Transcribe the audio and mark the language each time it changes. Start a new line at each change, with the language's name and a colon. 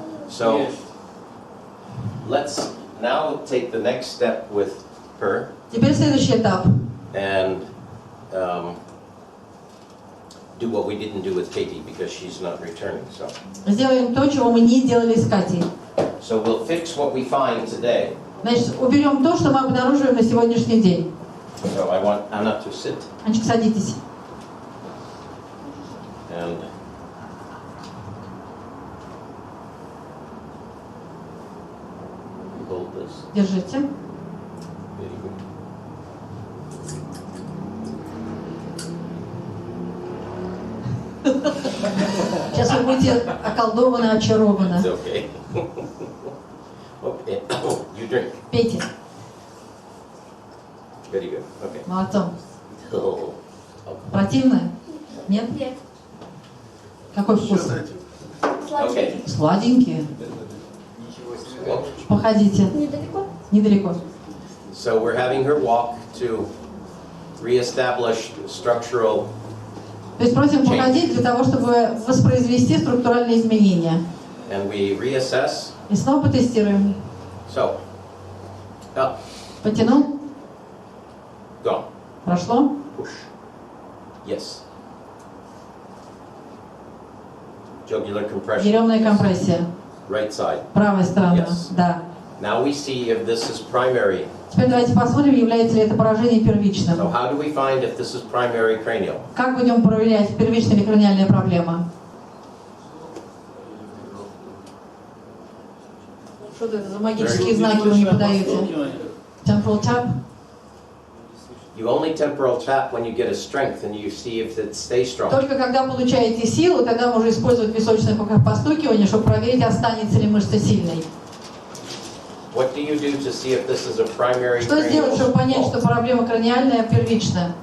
English: So, let's now take the next step with her
Russian: Теперь следующий этап.
English: and do what we didn't do with Katie because she's not returning.
Russian: Сделаем то, чего мы не делали с Катей.
English: So we'll fix what we find today.
Russian: Значит, уберем то, что мы обнаруживаем на сегодняшний день.
English: So I want Anna to sit
Russian: Анечка, садитесь.
English: and hold this.
Russian: Держите.
English: Very good.
Russian: Сейчас вы будете околдованы, очарованы.
English: It's okay. Okay. You drink.
Russian: Пейте.
English: Very good. Okay.
Russian: Молодцом. Oh. Противно? Нет? Нет. Какой вкус?
English: Okay.
Russian: Сладенький.
English: Well,
Russian: Походите. Недалеко? Недалеко.
English: so we're having her walk to reestablish structural,
Russian: То есть просим походить для того, чтобы воспроизвести структуральные изменения.
English: and we reassess.
Russian: И снова потестируем.
English: So, up,
Russian: Потянул.
English: gone,
Russian: Прошло.
English: push. Yes. Jugular compression.
Russian: Еремная компрессия.
English: Right side.
Russian: Правая сторона.
English: Yes.
Russian: Да.
English: Now we see if this is primary.
Russian: Теперь давайте посмотрим, является ли это поражение
English: So
Russian: первичным.
English: how do we find if this is primary cranial?
Russian: Как будем проверять, первичная или краниальная проблема? Что это за магические знаки вы мне подаете?
English: Temporal tap? You only temporal tap when you get a strength and you see if it stays strong.
Russian: Только когда получаете силу, тогда можно использовать височное постукивание, чтобы проверить, останется ли мышца сильной.
English: What do you do to see if this is a primary
Russian: Что сделать, чтобы понять,
English: cranial
Russian: что
English: fault?
Russian: проблема краниальная, первичная?